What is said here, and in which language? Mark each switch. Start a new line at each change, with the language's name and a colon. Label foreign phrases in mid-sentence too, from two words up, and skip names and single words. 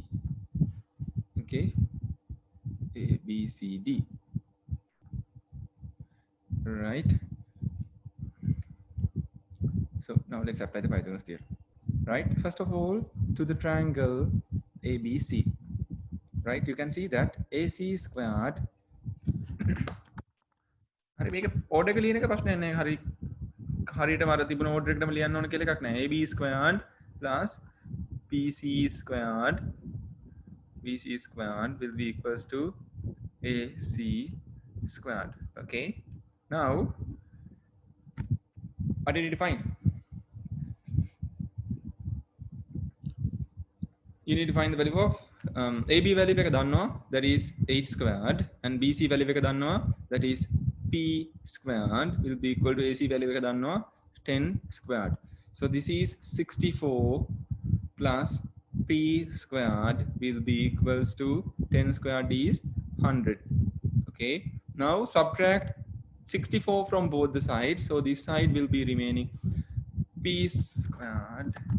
English: Okay, A, B, C, D. Right. So now let's apply the Pythagoras theorem. Right. First of all, to the triangle ABC. Right. You can see that AC squared.
Sinhala: හරි මේක ඕඩර් එක ලියන එක ප්‍රශ්නයක් නෑ. හරි හරියටම අර තිබුණ ඕඩර් එකටම ලියන්න ඕන කියලා එකක් නෑ.
English: AB squared plus BC squared will be equals to AC squared. Okay. Now what do you need to find? You need to find the value of AB value
Sinhala: එක දන්නවා,
English: that is 8 squared, and BC value
Sinhala: එක දන්නවා,
English: that is P squared will be equal to AC value
Sinhala: එක දන්නවා
English: 10 squared. So this is 64 plus P squared will be equals to 10 squared is 100. Okay. Now subtract 64 from both the sides. So this side will be remaining P squared.